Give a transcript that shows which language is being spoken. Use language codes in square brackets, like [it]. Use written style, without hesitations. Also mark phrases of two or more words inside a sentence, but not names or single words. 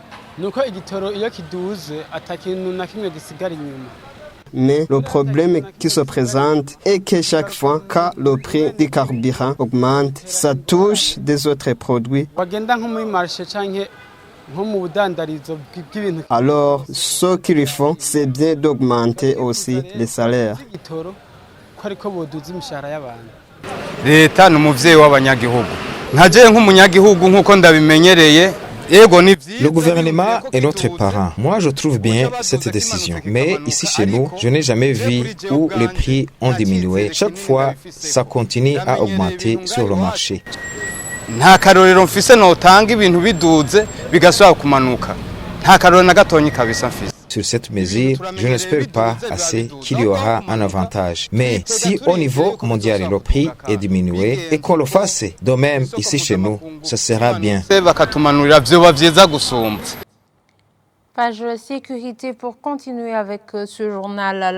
[fr] Mais le problème qui se présente est que chaque fois que le prix du carburant augmente, ça touche des autres produits. Alors, ce qu'ils font, c'est bien d'augmenter aussi les salaires. [rn] Leta n'umuvyeyi w'abanyagihugu nkaje nk'umunyagihugu nkuko ndabimenyereye. [fr] Le gouvernement est notre parent. Moi, je trouve bien cette décision. Mais ici, chez nous, je n'ai jamais vu où les prix ont diminué. Chaque fois, ça continue à augmenter sur le marché. [rn] Nta karorero mfise notanga ibintu biduze bigasubira kumanuka. Nta karorero na gatonyi kabisa mfise. [fr] Sur cette mesure, je n'espère pas assez qu'il y aura un avantage. Mais si au niveau mondial le prix est diminué et qu'on le fasse de même ici chez nous, ça sera bien. Page sécurité pour continuer avec ce journal.